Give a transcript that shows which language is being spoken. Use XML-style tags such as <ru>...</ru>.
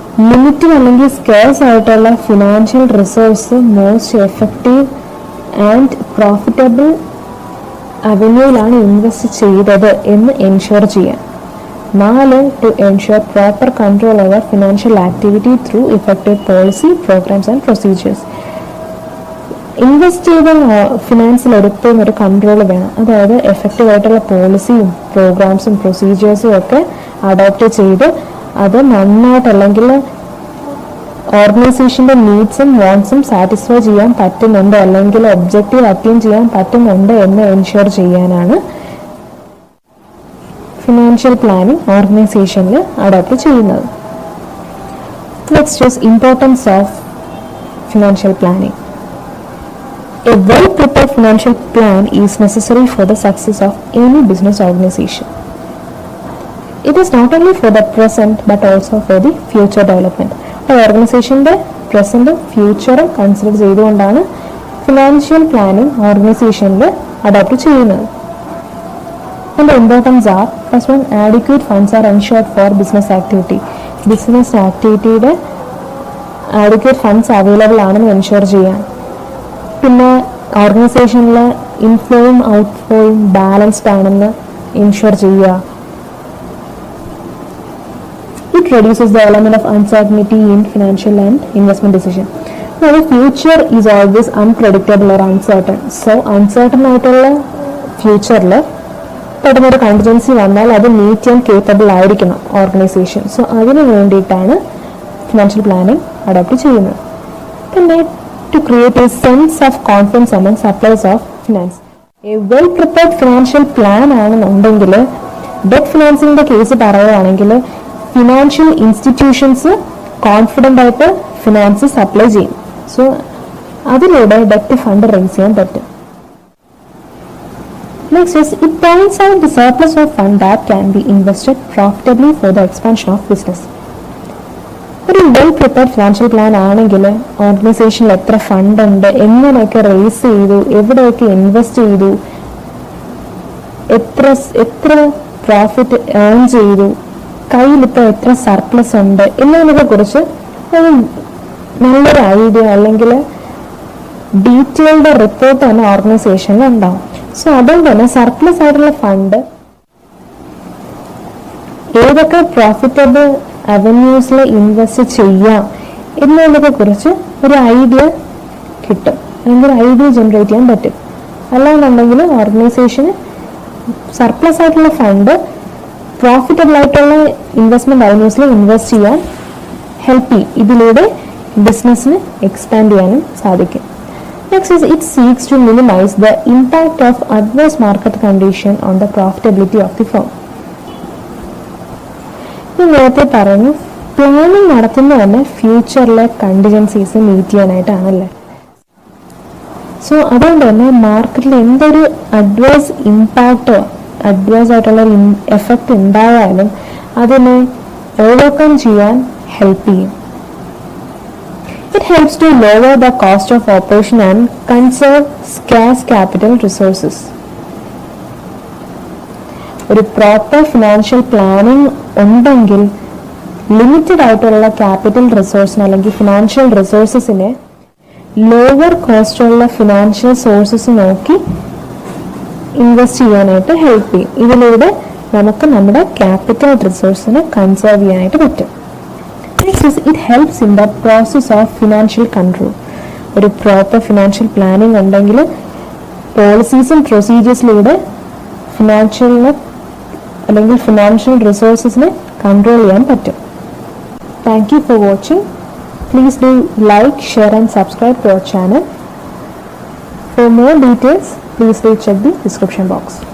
<ml>Limited അല്ലെങ്കിൽ scarce ആയിട്ടുള്ള financial resource most effective and profitable അവന്യൂയിലാണ് invest ചെയ്തത് എന്ന് എൻഷുർ ചെയ്യാം. 4.</ml> <en>To ensure proper control over financial activity through effective policy, programs and procedures.</en> <ml>Invest ചെയ്ത ഫിനാൻസിൽ എടുത്തും ഒരു കൺട്രോൾ വേണം. അതായത് എഫക്റ്റീവ് ആയിട്ടുള്ള പോളിസിയും പ്രോഗ്രാംസും പ്രൊസീജിയേഴ്സും ഒക്കെ അഡോപ്റ്റ് ചെയ്ത് അത് നന്നായിട്ട് അല്ലെങ്കിൽ ഓർഗനൈസേഷൻ്റെ നീഡ്സും വാണ്ട്സും സാറ്റിസ്ഫൈ ചെയ്യാൻ പറ്റുന്നുണ്ട്, അല്ലെങ്കിൽ ഒബ്ജക്റ്റീവ് അറ്റൈൻ ചെയ്യാൻ പറ്റുന്നുണ്ട് എന്ന് എൻഷുർ ചെയ്യാനാണ് ഫിനാൻഷ്യൽ പ്ലാനിംഗ് ഓർഗനൈസേഷനിൽ അഡോപ്റ്റ് ചെയ്യുന്നത്.</ml> <en>Next is importance of financial planning. A well-prepared financial plan is necessary for the success of any business organization. It is not only for the present but also for the future development.</en> <ml>ഒരു ഓർഗനൈസേഷൻ്റെ പ്രസൻറ്റും ഫ്യൂച്ചറും consider ചെയ്തുകൊണ്ടാണ് financial planning ഓർഗനൈസേഷനിൽ adopt ചെയ്യുന്നത്.</ml> <en>And the importance are, first one, adequate funds are ensured for business activity.</en> <ml>Business ആക്ടിവിറ്റിയുടെ adequate funds available ആണെന്ന് ensure ചെയ്യാൻ. പിന്നെ ഓർഗനൈസേഷനിലെ ഇൻഫ്ലോയും ഔട്ട്ഫ്ലോയും balanced ആണെന്ന് ensure ചെയ്യുക.</ml> <en>It reduces the element of uncertainty in financial and investment decision. Now, the future is always unpredictable or uncertain.</en> <ml>So, uncertain ആയിട്ടുള്ള ഫ്യൂച്ചറിൽ പെട്ടെന്നൊരു contingency വന്നാൽ അത് മീറ്റ് ചെയ്യാൻ കേപ്പബിൾ ആയിരിക്കണം ഓർഗനൈസേഷൻ. സോ അതിന് വേണ്ടിയിട്ടാണ് ഫിനാൻഷ്യൽ പ്ലാനിങ് അഡോപ്റ്റ് ചെയ്യുന്നത്. പിന്നെ</ml> <en>To create a sense of confidence among suppliers of finance.</en> <ml>A well prepared financial plan ആണെന്നുണ്ടെങ്കിൽ ഡെറ്റ് ഫിനാൻസിങ്ങിന്റെ കേസ് പറയുകയാണെങ്കിൽ ഫിനാൻഷ്യൽ ഇൻസ്റ്റിറ്റ്യൂഷൻസ് കോൺഫിഡൻ്റ് ആയിട്ട് ഫിനാൻസ് സപ്ലൈ ചെയ്യും. സോ അതിലൂടെ ഡെറ്റ് ഫണ്ട് റേസ് ചെയ്യാൻ പറ്റും.</ml> <en>Next is, it points out the surplus of fund that can be invested profitably for the expansion of business.</en> <ml>ഒരു well prepared financial plan ആണെങ്കിൽ ഓർഗനൈസേഷനിൽ എത്ര fund ഉണ്ട്, എങ്ങനെയൊക്കെ റേസ് ചെയ്തു, എവിടെയൊക്കെ ഇൻവെസ്റ്റ് ചെയ്തു, എത്ര പ്രോഫിറ്റ് ഏൺ ചെയ്തു, കയ്യിലിപ്പോൾ എത്ര സർപ്ലസ് ഉണ്ട് എന്നതിനെ കുറിച്ച് ഒരു നല്ലൊരു ഐഡിയ അല്ലെങ്കിൽ ഡീറ്റെയിൽഡ് റിപ്പോർട്ട് തന്നെ ഓർഗനൈസേഷനിൽ ഉണ്ടാവും. സോ അതുകൊണ്ട് തന്നെ സർപ്ലസ് ആയിട്ടുള്ള ഫണ്ട് ഏതൊക്കെ പ്രോഫിറ്റബിൾ അവന്യൂസിൽ ഇൻവെസ്റ്റ് ചെയ്യാം എന്നതിനെ കുറിച്ച് ഒരു ഐഡിയ കിട്ടും, അല്ലെങ്കിൽ ഒരു ഐഡിയ ജനറേറ്റ് ചെയ്യാൻ പറ്റും. അല്ലാന്നുണ്ടെങ്കിൽ ഓർഗനൈസേഷന് സർപ്ലസ് ആയിട്ടുള്ള ഫണ്ട് പ്രോഫിറ്റബിൾ ആയിട്ടുള്ള ഇൻവെസ്റ്റ്മെന്റ് അവന്യൂസിൽ ഇൻവെസ്റ്റ് ചെയ്യാൻ ഹെൽപ്പ് ചെയ്യും. ഇതിലൂടെ ബിസിനസ്സിന് എക്സ്പാൻഡ് ചെയ്യാനും സാധിക്കും.</ml> <en>Next is, it seeks to minimize the impact of adverse market condition on the profitability of the firm.</en> <ml>നേരത്തെ പറഞ്ഞു പ്ലാനിങ് നടത്തുന്നത് തന്നെ ഫ്യൂച്ചറിലെ കണ്ടിജൻസീസ് മീറ്റ് ചെയ്യാനായിട്ടാണല്ലേ. സോ അതുകൊണ്ട് തന്നെ മാർക്കറ്റിൽ എന്തൊരു അഡ്വേഴ്സ് ഇമ്പാക്റ്റോ അഡ്വേഴ്സ് ആയിട്ടുള്ള എഫക്റ്റ് ഉണ്ടായാലും അതിനെ ഓവർകം ചെയ്യാൻ ഹെൽപ്പ് ചെയ്യും.</ml> <en>It helps to lower the cost of operation and conserve scarce capital resources.</en> <ml>ഒരു പ്രോപ്പർ ഫിനാൻഷ്യൽ പ്ലാനിങ് ഉണ്ടെങ്കിൽ ലിമിറ്റഡ് ആയിട്ടുള്ള ക്യാപിറ്റൽ റിസോഴ്സിന് അല്ലെങ്കിൽ ഫിനാൻഷ്യൽ റിസോഴ്സസിനെ ലോവർ കോസ്റ്റുള്ള ഫിനാൻഷ്യൽ സോഴ്സസ് നോക്കി ഇൻവെസ്റ്റ് ചെയ്യാനായിട്ട് ഹെൽപ്പ് ചെയ്യും. ഇതിലൂടെ നമുക്ക് നമ്മുടെ ക്യാപിറ്റൽ റിസോഴ്സിനെ കൺസേർവ് ചെയ്യാനായിട്ട് പറ്റും.</ml> <en>Next is, it helps in the process of financial control.</en> <ml>ഒരു പ്രോപ്പർ ഫിനാൻഷ്യൽ പ്ലാനിങ് ഉണ്ടെങ്കിൽ പോളിസീസും പ്രൊസീജിയേഴ്സിലൂടെ ഫിനാൻഷ്യലിനെ അല്ലെങ്കിൽ ഫിനാൻഷ്യൽ റിസോഴ്സസിനെ കൺട്രോൾ ചെയ്യാൻ പറ്റും.</ml> <en>Thank you for watching. Please do like, share and subscribe to our channel. For more details, please do check the description box.</en>